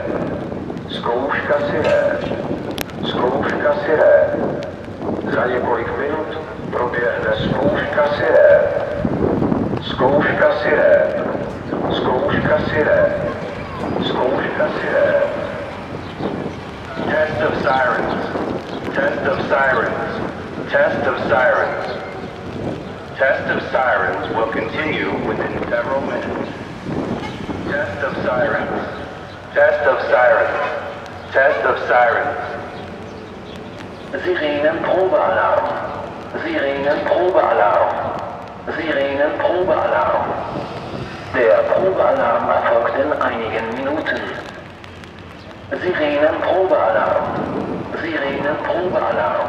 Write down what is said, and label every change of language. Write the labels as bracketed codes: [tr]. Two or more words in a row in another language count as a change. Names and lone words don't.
[cs] Zkouška sirén. Zkouška sirén. Za několik minut proběhne zkouška sirén. Zkouška sirén. Zkouška sirén. Zkouška sirén. [en] Test of sirens. Test of sirens. Test of sirens. Test of sirens will continue within several minutes. Test of sirens. Test of sirens. Test of sirens. [de] Sirenenprobealarm. Sirenenprobealarm. Sirenenprobealarm. Der Probealarm erfolgt in einigen Minuten. Sirenenprobealarm. Sirenenprobealarm.